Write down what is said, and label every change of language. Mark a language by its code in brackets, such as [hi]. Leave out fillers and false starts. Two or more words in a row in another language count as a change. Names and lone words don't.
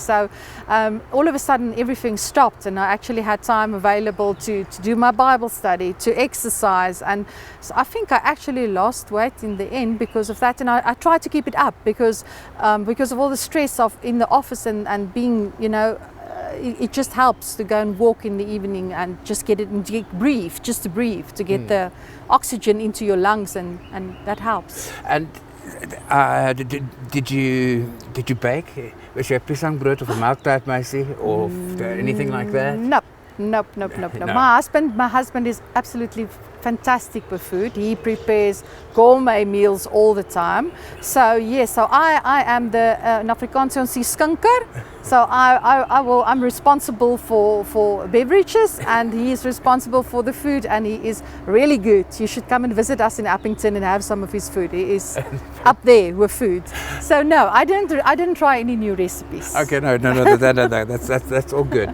[en] So all of a sudden everything stopped and I actually had time available to do my Bible study, to exercise, and so I think I actually lost weight in the end because of that, and I try to keep it up because of all the stress of in the office and being, you know, it just helps to go and walk in the evening and just get it and breathe, just to breathe, to get the oxygen into your lungs, and that helps. And did you bake? [af] Was jy 'n piesangbrood of 'n melktaartmeisie [en] or anything like that? Nope. My husband is absolutely fantastic with food. He prepares gourmet meals all the time. So yes, so I am the in Afrikaans [af] ons sê skinker. [en] So I'm responsible for beverages and he is responsible for the food, and he is really good. You should come and visit us in Appington and have some of his food. He is up there with food. So no, I didn't try any new recipes. Okay, no. That's all good.